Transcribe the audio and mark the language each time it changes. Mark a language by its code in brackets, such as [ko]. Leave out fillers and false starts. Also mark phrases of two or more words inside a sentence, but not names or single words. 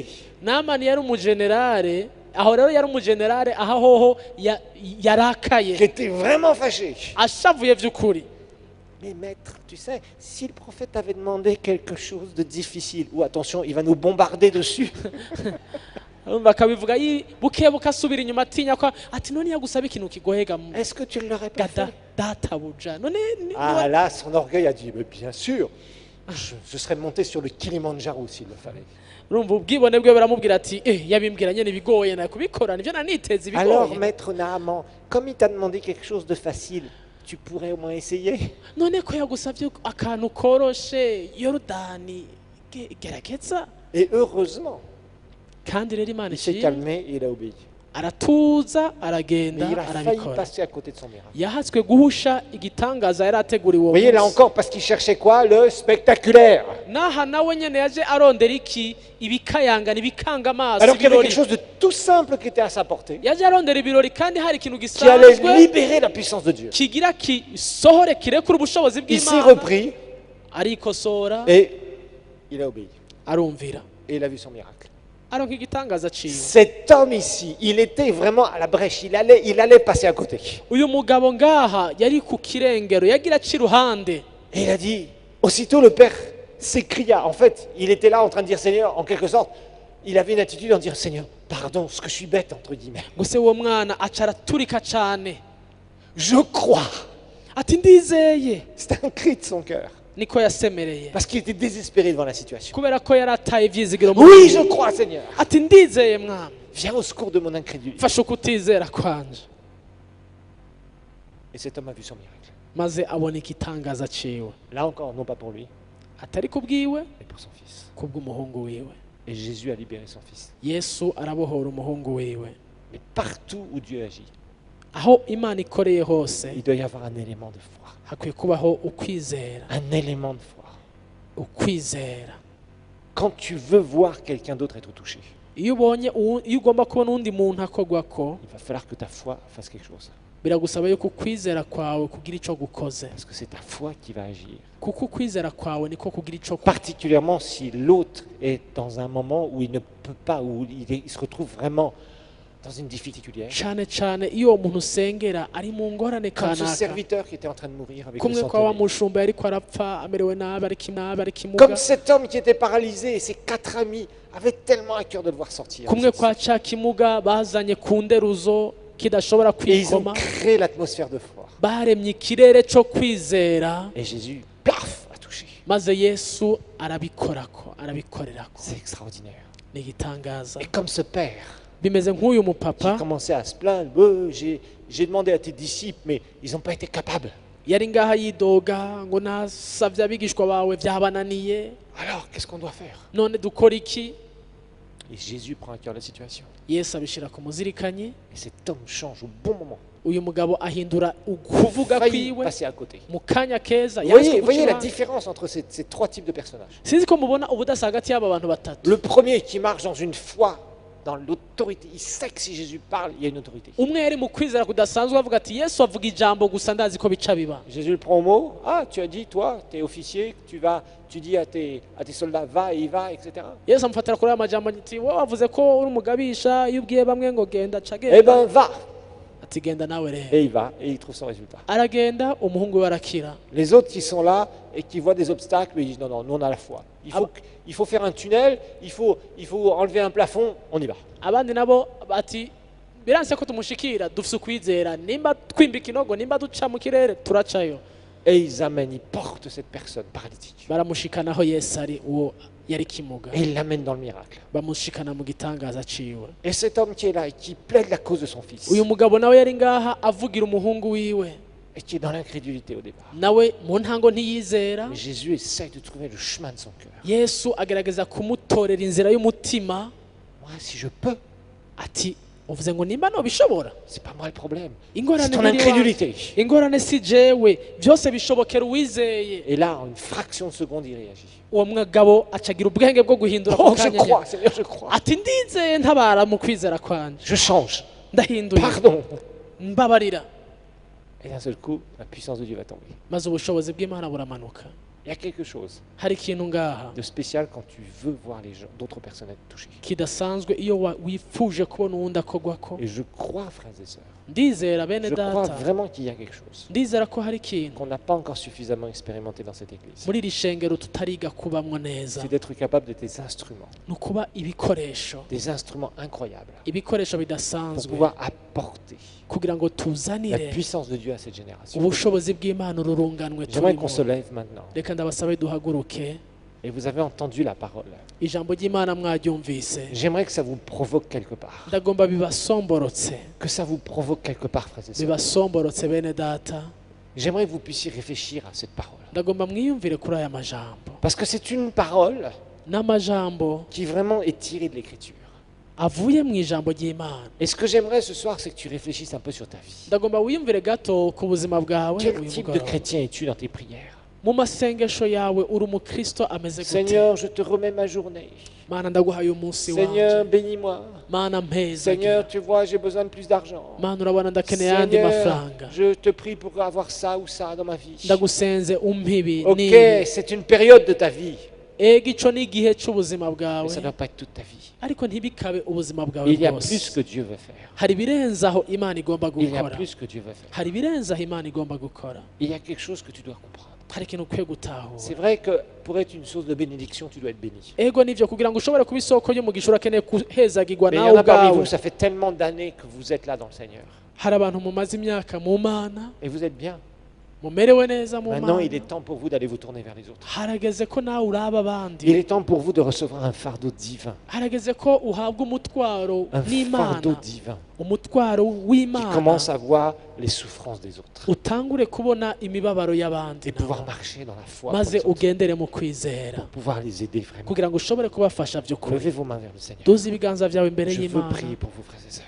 [rn] namani yari umugenerale, aho rero yari umugenerale aho hoho [fr] Qui [rn] yarakaye [fr] était vraiment fâché. [rn] ashavuye vy'ukuri. [fr] Mais maître, tu sais, si le prophète avait demandé quelque chose de difficile, ou attention, il va nous bombarder dessus. [rn] bakabivuga buke bukasubira inyuma atinya ko ati none yagusaba ikintu kigoye [fr] Est-ce que tu ne l'aurais pas fait? [rn] databuja none [fr] Ah là, son orgueil a dit, mais bien sûr, je serais monté sur le Kilimandjaro s'il le fallait. [rn] urumva ubwibone bwe baramubwira ati yabimbwira nyene ibigoye na kubikora nivyo naniteza [fr] Alors, [rn] ibigoye. [fr] maître Naaman, comme il t'a demandé quelque chose de facile, tu pourrais au moins essayer. [rn] none ko yagusabye akantu koroshe yorodani gerageza. [fr] Et heureusement, [rn] kandi rero imana [fr] il s'est [rn] ishimwe [fr] calmé et il a obéi. [rn] aratuza [fr] Mais [rn] aragenda [fr] il a failli [rn] arabikora, [fr] passer à côté de son miracle. [rn] yahatswe guhusha igitangaza yari ateguriwe [fr] Vous [rn] uwo [fr] voyez là [rn] munsi. [fr] encore, parce qu'il cherchait quoi? Le spectaculaire. [rn] naha nawe nyene yaje arondera iki ibikayangana ibikanga amaso [fr] Alors qu'il y avait quelque [rn] ibirori. [fr] chose de tout simple qui était à sa portée, [rn] yaje arondera ibirori kandi hari ikintu [fr] qui allait [rn] gisanzwe [fr] libérer la puissance de Dieu. [rn] kigira kisohore kirekura ubushobozi [fr] Il s'est [rn] bw'imana, [fr] repris [rn] arikosora [fr] et il a obéi. [rn] arumvira [fr] Et il a vu son miracle. [rn] aronka igitangaza ciwe. [fr] Cet homme ici, il était vraiment à la brèche. Il allait passer à côté. [rn] uyu mugabo ngaha yari ku kirengero yagira aca iruhande. [fr] Et il a dit, aussitôt le père s'écria. En fait, il était là en train de dire, Seigneur, en quelque sorte, il avait une attitude en dire, Seigneur, pardon, ce que je suis bête, entre guillemets. [rn] gusa uwo mwana aca araturika cane [fr] Je crois. [rn] ati ndizeye. [fr] C'était un cri de son cœur. [rn] niko yasemereye [fr] Parce qu'il était désespéré devant la situation. [rn] kubera ko yari ataye ivyizigiro mu [fr] Oui, [rn] buzima. [fr] je crois, Seigneur. [rn] ati ndizeye mwami, [fr] Viens au secours de mon incrédulité. [rn] fasha ukutizera kwanje. [fr] Et cet homme a vu son miracle. [rn] maze abona igitangaza ciwe, [fr] Là encore, non pas pour lui, [rn] atari kubwiwe [fr] mais pour son fils. [rn] kubw'umuhungu wiwe. [fr] Et Jésus a libéré son fils. [rn] yesu arabohora umuhungu wiwe. [fr] Mais partout où Dieu agit, [rn] aho imana ikoreye hose [fr] il doit y avoir un élément de foi. [rn] hakwiye kubaho ukwizera. [fr] Un élément de foi. [rn] ukwizera [fr] Quand tu veux voir quelqu'un d'autre être touché, [rn] iyo ugomba kubona undi muntu akogwako, [fr] il va falloir que ta foi fasse quelque chose. [rn] biragusaba yuko ukwizera kwawe kugira ico gukoze, [fr] Parce que c'est ta foi qui va agir. [rn] kuko ukwizera kwawe niko kugira ico [fr] Particulièrement si l'autre est dans un moment où il ne peut pas, où il se retrouve vraiment dans une difficulté. [rn] cyane cyane iyo uwo muntu usengera ari mu ngorane [fr] Comme ce [rn] kanaka [fr] serviteur qui était en train de mourir avec le [rn] kumwe kwa wa [fr] centenier. [rn] mushumba yariko arapfa amerewe nabi ari kimuga [fr] Comme cet homme qui était paralysé et ses 4 amis avaient tellement à cœur de le voir sortir. [rn] kumwe kwa ca kimuga bazanye ku nderuzo kidashobora [fr] Et ils ont [rn] kwikoma [fr] créé l'atmosphère de foi. [rn] baremye ikirere cyo kwizera [fr] Et Jésus, plaf, a touché. [rn] maze yesu arabikorerako [fr] C'est extraordinaire. [rn] ni igitangaza [fr] Et comme ce père [rn] bimeze nk'uyu [fr] qui [rn] mupapa [fr] commençait à se plaindre, «Oh, j'ai demandé à tes disciples, mais ils n'ont pas été capables. [rn] yari ngaha yidoga ngo nasavye abigishwa bawe vyabananiye [fr] Alors, qu'est-ce qu'on doit faire?» [rn] none dukora iki [fr] Et Jésus prend à cœur la situation. [rn] yesu abishira ku muzirikanyi [fr] Et cet homme change au bon moment. [rn] uyu mugabo ahindura ukuvuga [fr] Failli [rn] kwiwe [fr] passer à côté. [rn] mu kanya keza [fr] Vous [rn] yanse [fr] voyez la [rn] guca [fr] différence entre ces 3 types de personnages. [rn] sinzi ko mubona ubudasa hagati y'aba bantu batatu [fr] Le premier qui marche dans une foi, dans l'autorité, il sait que si Jésus parle, il y a une autorité. umwe yari mu kwizera kudasanzwe avuga ati yesu avuga ijambo gusa ndazi ko bica biba Jésus le prend au mot. Ah, tu as dit, toi, tu es officier, tu dis à tes soldats, va et il va, etc. [rn] yesu amufatira kuri aya majambo ati wowe wavuze ko uri umugabisha iyo ubwiye bamwe ngo genda ca [fr] Eh [rn] genda [fr] ben, va. [rn] ati genda nawe rero [fr] Et il va, et il trouve son résultat. [rn] aragenda umuhungu we arakira [fr] Les autres qui sont là et qui voient des obstacles, ils disent, non, non, nous on a la foi. Il faut faire un tunnel, il faut enlever un plafond, on y va. [rn] abandi nabo bati biranse ko tumushikira dufise ukwizera nimba twimba ikinogo nimba duca mu kirere turacayo [fr] Et ils amènent, ils portent cette personne paralytique. [rn] baramushikanaho yesu ari uwo yari kimuga [fr] Et ils l'amènent dans le miracle. [rn] bamushikana mu gitangaza ciwe [fr] Et cet homme qui est là et qui plaide la cause de son fils, [rn] uyu mugabo nawe yari ngaha avugira umuhungu wiwe [fr] et qui est dans l'incrédulité au départ. [rn] nawe mu ntango ntiyizera [fr] Mais Jésus essaye de trouver le chemin de son cœur. [rn] yesu agerageza kumutorera inzira y'umutima [fr] Moi, si je peux, [rn] ati uvuze ngo nimba nobishobora [fr] c'est pas moi le problème. C'est [rn] ingorane [fr] ton [rn] ntiri iwawe. [fr] incrédulité. [rn] ingorane si jewe byose bishobokera uwizeye [fr] Et là, en une fraction de seconde, il réagit. [rn] uwo mugabo acagira ubwenge bwo guhindura [fr] Oh, [rn] ako [fr] je [rn] kanya [fr] crois, Seigneur, je crois. [rn] ati ndizeye ntabara mu kwizera kwanje [fr] Je change. [rn] ndahinduye [fr] Pardon. [rn] mbabarira [fr] Et d'un seul coup, la puissance de Dieu va tomber. [rn] maze ubushobozi bw'imana buramanuka [fr] Il y a quelque chose [rn] hari ikintu ngaha [fr] de spécial quand tu veux voir les gens, d'autres personnes être touchées. [rn] kidasanzwe iyo wifuje kubona uwundi akogwako [fr] Et je crois, frères et sœurs, [rn] ndizera bene [fr] je crois [rn] data [fr] vraiment qu'il y a quelque chose [rn] ndizera ko hari ikintu [fr] qu'on n'a pas encore suffisamment expérimenté dans cette église. [rn] muri iri shengero tutariga kubamwo neza [fr] C'est d'être capable de des instruments, [rn] ni ukuba ibikoresho [fr] des instruments incroyables, [rn] ibikoresho [fr] pour [rn] bidasanzwe [fr] pouvoir apporter [rn] kugira ngo [fr] la [rn] tuzanire [fr] puissance de Dieu à cette génération. [rn] ubushobozi bw'imana ururunganwe [fr] J'aimerais qu'on se [rn] turimo [fr] lève maintenant. [rn] reka ndabasabe duhaguruke [fr] Et vous avez entendu la parole. [rn] ijambo ry'imana mwaryumvise [fr] J'aimerais que ça vous provoque quelque part. [rn] ndagomba bibasomborotse [fr] Que ça vous provoque quelque part, frères et sœurs. [rn] bibasomborotse bene data [fr] J'aimerais que vous puissiez réfléchir à cette parole. [rn] ndagomba mwiyumvire kuri aya majambo [fr] Parce que c'est une parole [rn] n'amajambo [fr] qui vraiment est tirée de l'Écriture. [rn] avuye mu ijambo ry'imana [fr] Et ce que j'aimerais ce soir, c'est que tu réfléchisses un peu sur ta vie. [rn] ndagomba wiyumvire gato ku buzima bwawe [fr] Quel [rn] uyu [fr] type de [rn] mugoroba. [fr] chrétien es-tu dans tes prières? [rn] mu masengesho yawe uri umukristo ameze gute [fr] Seigneur, je te remets ma journée. [rn] mana ndaguhaye umunsi [fr] Seigneur, [rn] wanje [fr] bénis-moi. [rn] mana mpeza [fr] Seigneur, tu vois, j'ai besoin de plus d'argent. [rn] mana urabona ndakeneye ayandi [fr] Seigneur, [rn] mafaranga [fr] je te prie pour avoir ça ou ça dans ma vie. [rn] ndagusenze umpe ibi [fr] Ok, [rn] n'ibi [fr] c'est une période de ta vie, [rn] ega ico ni igihe c'ubuzima [fr] mais [rn] bwawe [fr] ça ne doit pas être toute ta vie. [rn] ariko ntibikabe ubuzima bwawe [fr] Il y a [rn] bwose [fr] plus que Dieu veut faire. [rn] hari ibirenze aho imana igomba [fr] Il y a [rn] gukora [fr] plus que Dieu veut faire. [rn] hari ibirenze aho imana igomba gukora [fr] Il y a quelque chose que tu dois comprendre. [rn] hari ikintu ukwiye gutahura [fr] C'est vrai que pour être une source de bénédiction, tu dois être béni. [rn] ego nivyo kugira ngo ushobore kuba isoko y'umugisha urakeneye guhezagirwa [fr] Mais il y [rn] nawe [fr] en a parmi [rn] ubwawe [fr] vous, ça fait tellement d'années que vous êtes là dans le Seigneur. [rn] hari abantu mumaze imyaka mu mana [fr] Et vous êtes bien. [rn] mumerewe neza mu [fr] Maintenant, [rn] mana [fr] il est temps pour vous d'aller vous tourner vers les autres. [rn] harageze ko nawe uraba abandi [fr] Il est temps pour vous de recevoir un fardeau divin. [rn] harageze ko uhabwa umutwaro [fr] Un [rn] n'imana [fr] fardeau divin [rn] umutwaro [fr] qui [rn] w'imana [fr] commence à voir les souffrances des autres [rn] utangure kubona imibabaro y'abandi [fr] et pouvoir [rn] nabo. [fr] marcher dans la foi pour [rn] maze [fr] les autres, [rn] ugendere mu kwizera [fr] pouvoir les aider vraiment. [rn] kugira ngo ushobore kubafasha by'ukuri [fr] Levez vos mains vers le Seigneur. [rn] duze ibiganza byawe imbere [fr] Je veux [rn] y'imana [fr] prier pour vous, frères et sœurs.